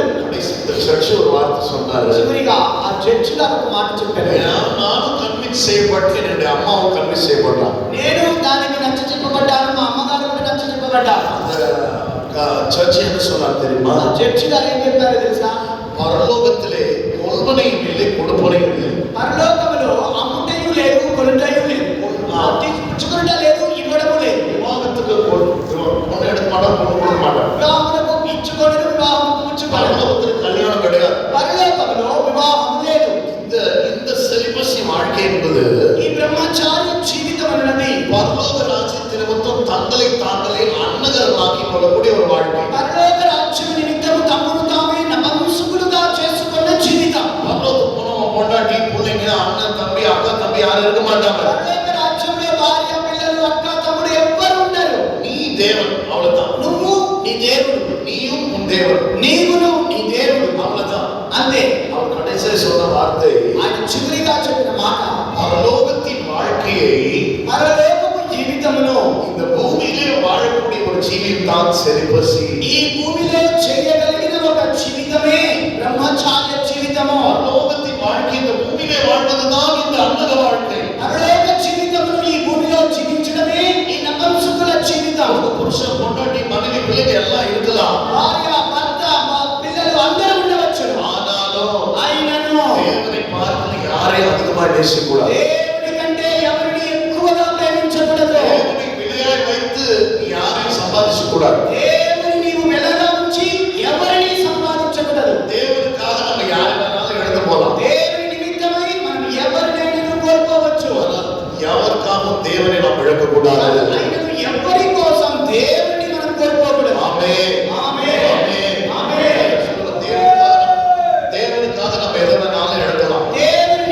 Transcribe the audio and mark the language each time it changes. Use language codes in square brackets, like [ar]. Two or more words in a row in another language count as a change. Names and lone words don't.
[ta] கடைசி இந்த சர்ச் ஒரு வார்த்தை சொன்னாரு, [te] చివరిగా ఆ చర్చ్ గారు ఒక మాట చెప్పారు, [ta] நானும் கன்வின்ஸ் செய்யப்பட்டு என்னுடைய அம்மாவும் கன்வின்ஸ் செய்யப்பட்டாங்க. [te] నేను దానికి నచ్చ చెప్పబడ్డాను, మా అమ్మగారు కూడా నచ్చ చెప్పబడ్డారు. [ta] அந்த சர்ச் என்ன சொன்னார் தெரியுமா? [te] ఆ చర్చ్ గారు ఏం చెప్పారు తెలుసా? [ta] பரலோகத்திலே கொள்வனையும் இல்லை கொடுப்பனையும் இல்லை. [te] పరలోకములో అమ్ముటయు లేదు, కొనుటయు లేదు. పుచ్చుకొనుట లేదు, ఇవ్వడము లేదు. [ta] விவாகத்துக்கு பொண்ணு எடுக்க மாட்டாங்க, பொண்ணு கொடுக்க மாட்டாங்க. [te] వివాహములకు ఇచ్చుకొనరు, వివాహముకు పుచ్చుకొనరు. [ta] பரலோகத்தில் கல்யாணம் கிடையாது. [te] పరలోకములో వివాహం లేదు. [ta] இந்த செலிபஸி வாழ்க்கை என்பது [te] ఈ బ్రహ్మచార్య జీవితం అన్నది [ta] பரலோக ராஜ்யத்தின் நிமித்தம் தங்களை தாங்களே அன்னகரமாக்கிக் கொள்ளக்கூடிய ஒரு வாழ்க்கை. [te] పరలోక రాజ్యం నిమిత్తము తమను తామే నపుంసకులుగా చేసుకున్న జీవితం. [ta] பரலோகத்துக்கு போனோம், பொண்டாட்டி பிள்ளைங்க அண்ணன் தம்பி அக்கா தம்பி யாரும் இருக்க மாட்டாங்க. [te] పరలోక రాజ్యంలో భార్య పిల్లలు అక్క తమ్ముడు ఎవ్వరు ఉండరు. [ta] நீ தேவன், அவ்வளவுதான். [te] నువ్వు నీ దేవుడు, [ta] நீயும் உன் தேவன், [te] నీవును నీ దేవుడు, [ta] அவ்வளவுதான். [te] అంతే. [ta] அவர் கடைசியில் சொன்ன வார்த்தை, [te] ఆయన చివరిగా చెప్పిన మాట, [ta] பரலோகத்தின் வாழ்க்கையை [te] పరలోకపు జీవితమును [ta] இந்த பூமியிலே வாழக்கூடிய ஒரு ஜீவியம் தான் செலிபஸி. [te] ఈ భూమిలో చేయగలిగిన ఒక జీవితమే బ్రహ్మచార్య జీవితము. [ta] பரலோகத்தின் வாழ்க்கை இந்த பூமியிலே வாழ்வதுதான் இந்த அன்னக வாழ்க்கை. [te] పరలోక జీవితమును ఈ భూమిలో జీవించడమే ఈ నపుంసకుల జీవితం. [ta] ஒரு புருஷன் பொண்டாட்டி மனைவி பிள்ளைங்க எல்லாம் இருக்கலாம், [te] భార్య భర్త పిల్లలు అందరూ ఉండవచ్చు. [ta] ஆனாலும் [te] ఆయనను [ta] தேவனை பார்த்து யாரையும் அதிகமா நேசிக்கக்கூடாது. [te] దేవుని కంటే ఎవరిని ఎక్కువగా ప్రేమించకూడదు. [ta] தேவனை விலையாய் வைத்து நீ யாரையும் சம்பாதிக்க கூடாது. [te] దేవుని నీవు వెలగా ఉంచి ఎవరిని సంపాదించకూడదు. [ta] தேவனுக்காக நம்ம யாரை வேணாலும் எழுத போலாம். [te] దేవుని నిమిత్తమై మనం ఎవరినైనా కోల్పోవచ్చు. [ta] யாருக்காகவும் தேவனை நாம் இழக்கக்கூடாது. [te] ఆయనను ఎవరి కోసం దేవుని మనం కోల్పోకూడదు. [ta] ஆமென். [te] ఆమేన్. [ta] ஆமென். [te] ఆమేన్. [ta] தேவனுக்காக நம்ம எதை வேணாலும் எழுதலாம். [te] దేవుని